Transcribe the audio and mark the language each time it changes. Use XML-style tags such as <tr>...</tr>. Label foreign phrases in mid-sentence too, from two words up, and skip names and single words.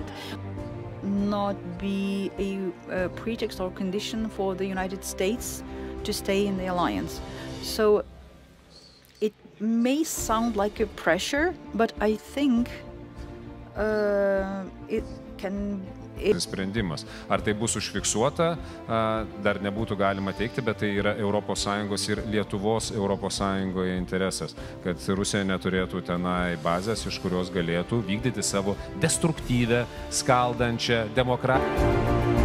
<en>Not be a pretext or condition for the United States to stay in the alliance. So it may sound like a pressure, but I think it can...</en> <lt>Sprendimas. Ar tai bus užfiksuota, dar nebūtų galima teikti, bet tai yra ES ir Lietuvos ES interesas, kad Rusija neturėtų tenai bazės, iš kurios galėtų vykdyti savo destruktyvę, skaldančią demokratiją.</lt>